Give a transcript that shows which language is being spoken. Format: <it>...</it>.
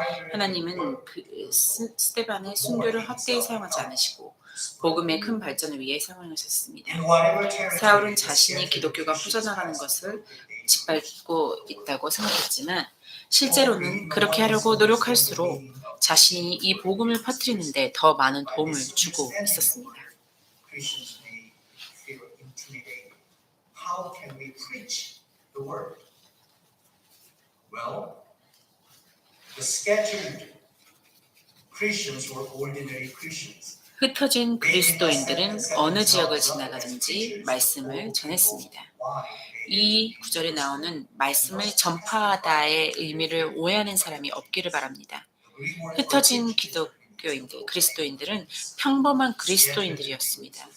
<ko>하나님은 그 스데반의 순교를 헛되이 사용하지 않으시고 복음의 큰 발전을 위해 사용하셨습니다. 사울은 자신이 기독교가 퍼져나가는 것을 짓밟고 있다고 생각했지만 실제로는 그렇게 하려고 노력할수록 자신이 이 복음을 퍼뜨리는데 더 많은 도움을 주고 있었습니다.</ko> <en>Christians may feel intimidated. How can we preach the word? Well, the scattered Christians were ordinary Christians.</en> <ko>흩어진 그리스도인들은 어느 지역을 지나가든지 말씀을 전했습니다. 이 구절에 나오는 말씀을 전파하다의 의미를 오해하는 사람이 없기를 바랍니다. 흩어진 기독교인들, 그리스도인들은 평범한 그리스도인들이었습니다.</ko>